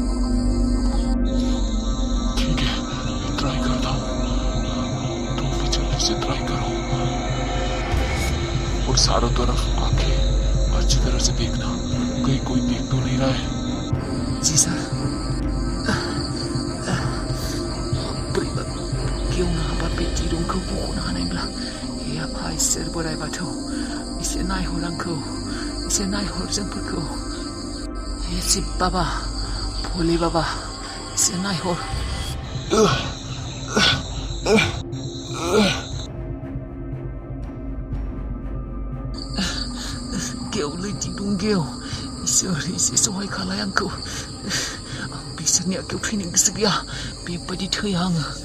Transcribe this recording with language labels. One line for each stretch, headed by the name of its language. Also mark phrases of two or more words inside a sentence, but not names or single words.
Hindi: ठीक है, मैं ट्राई करता हूँ। तुम भी जल्दी से ट्राई करो और चारों तरफ आके अच्छी तरह से देखना, कहीं कोई देख तो नहीं रहा है। जी सर।
Bodo: क्यों ना बापेति रुंखौ बख'नो हानायब्ला हे आफा इसोर बोराइ बाथौ, एसे नायहर आंखौ, एसे नायहर जोंफोरखौ।
Hindi: हे शिव बाबा, भोले बाबा,
Bodo: एसे नायहर। गेवलै दिदुंगेव, इसोर एसे सहाय खालाय आंखौ। बिसोरनि आखायाव थैनो गोसो गैया, बेबायदि थैया आङो।